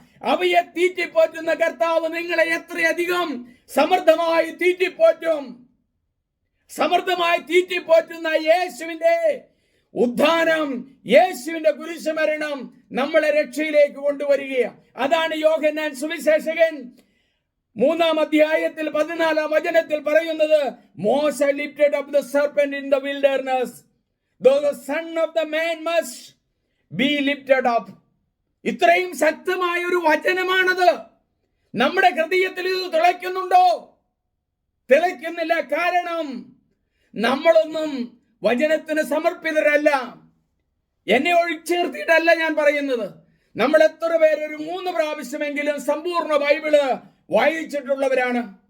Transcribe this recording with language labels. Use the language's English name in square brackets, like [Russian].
[Malayalam] അവയെ തീറ്റിപ്പോറ്റുന്ന കർത്താവ് നിങ്ങളെ എത്രയധികം സമൃദ്ധമായി തീറ്റിപ്പോറ്റും. സമൃദ്ധമായി തീറ്റിപ്പോറ്റുന്ന യേശുവിന്റെ ഉദ്ധാനം, യേശുവിന്റെ കുരിശുമരണം നമ്മളെ രക്ഷയിലേക്ക് കൊണ്ടുവരികയാണ്. അതാണ് യോഹന്നാൻ സുവിശേഷകൻ 3-ാം അധ്യായത്തിൽ 14-ാം വചനത്തിൽ പറയുന്നത്. [English] മോശ lifted up the serpent in the wilderness, though the son of the man must be lifted up. [Malayalam] ഇത്രയും ശക്തമായ ഒരു വചനമാണത്. നമ്മുടെ ഹൃദയത്തിൽ ഇത് തിളയ്ക്കുന്നുണ്ടോ? തിളയ്ക്കുന്നില്ല. കാരണം നമ്മളൊന്നും വചനത്തിന് സമർപ്പിതരല്ല. എന്നെ ഒഴിച്ചേർത്തിയിട്ടല്ല ഞാൻ പറയുന്നത്. നമ്മൾ എത്ര പേര് ഒരു 3 പ്രാവശ്യമെങ്കിലും സമ്പൂർണ്ണ ബൈബിള് വായിച്ചിട്ടുള്ളവരാണ്?